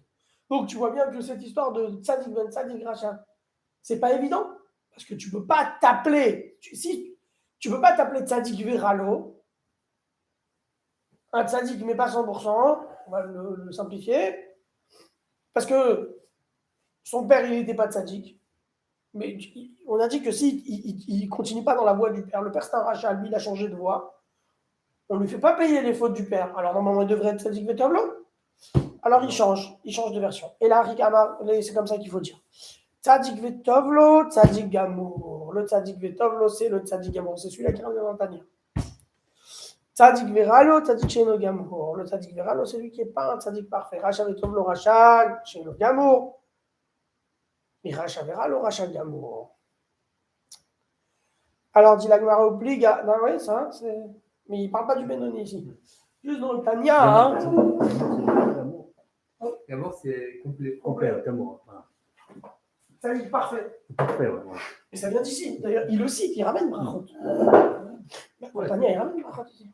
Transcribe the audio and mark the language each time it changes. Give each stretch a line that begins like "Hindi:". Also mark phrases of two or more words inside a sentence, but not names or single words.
French: Donc tu vois bien que cette histoire de
Hebrew: צדיק בן צדיק רשע,
French: c'est pas évident parce que tu peux pas t'appeler, tu peux pas t'appeler
Hebrew: צדיק ורע לו,
French: un tzadik mais pas 100%, on va le simplifier, parce que son père il n'était pas tzadik, mais on a dit que si il continue pas dans la voie du père, le père c'est un racha, lui il a changé de voie, on lui fait pas payer les fautes du père, alors normalement il devrait être
Hebrew: צדיק וטוב לו.
French: Alors il change de version. Et là, c'est comme ça qu'il faut dire.
Hebrew: צדיק וטוב לו, צדיק גמור.
French: Le
Hebrew: צדיק וטוב לו,
French: c'est le
Hebrew: צדיק גמור.
French: C'est celui-là qui revient dans le panier.
Hebrew: צדיק ורע לו, צדיק שאינו גמור.
French: Le
Hebrew: צדיק ורע לו,
French: c'est lui qui n'est pas un tzadik parfait.
Hebrew: רשע וטוב לו, רשע שאינו גמור. Et רשע ורע לו, רשע גמור.
French: Alors, dit la Gemara obliga. Non, oui, ça, c'est. Mais il ne parle pas du Benoni ici. Juste dans le Tania, hein. L'amour. D'abord, c'est complet. Complet, l'amour. Voilà. Ça dit parfait. Parfait, ouais. Et ça vient d'ici. D'ailleurs, il le cite, il ramène Brachot. Dans le Tania, il ramène Brachot ici.